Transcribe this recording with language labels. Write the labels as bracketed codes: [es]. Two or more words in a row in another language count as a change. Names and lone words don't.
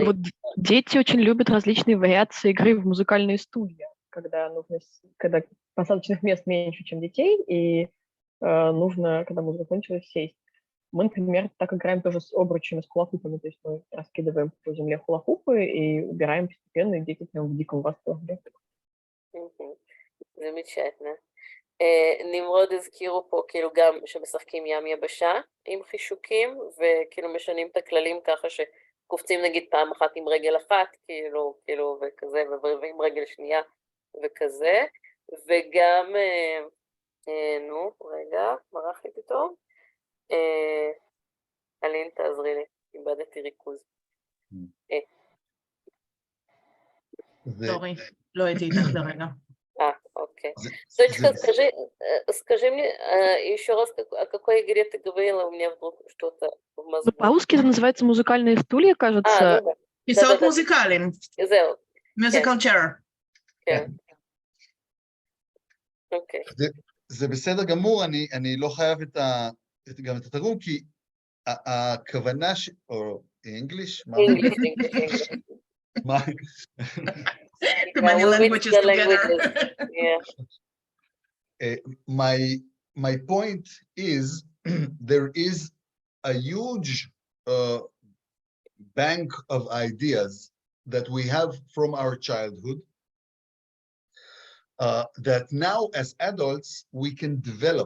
[ru] Вот дети очень любят различные вариации игры в музыкальные стулья, когда посадочных мест меньше, чем детей, и нужно, когда музыка кончилась, сесть. Мы, например, так играем тоже с обручами, с хулахупами, то есть мы раскидываем по земле хулахупы и убираем постепенно, и дети прям в диком восторге. замечательно. [he] נמרוד הזכירו פה כאילו גם שמשחקים ים יבשה עם חישוקים, וכאילו משנים את הכללים ככה שקופצים נגיד פעם אחת עם רגל אחת, כאילו וכזה, ועם רגל שנייה וכזה, וגם, נו, רגע, מרח לי פתאום, אלין תעזרי לי, איבדתי ריכוז. סורי, לא הייתי איתך לרגע. [ru] Окей. Точка, скажи мне еще раз, о какой игре ты говорила, у меня вдруг что-то в мозгу. По-русски это называется музыкальные стулья, кажется. [he] כיסאות מוזיקליים. זהו. [en] Musical chair. [he] כן. אוקיי. זה בסדר גמור, אני לא חייב גם את התרגום, כי הכוונה, או English? [en] English. Too many languages together. My point is there is a huge bank of ideas that we have from our childhood that now as adults we can develop.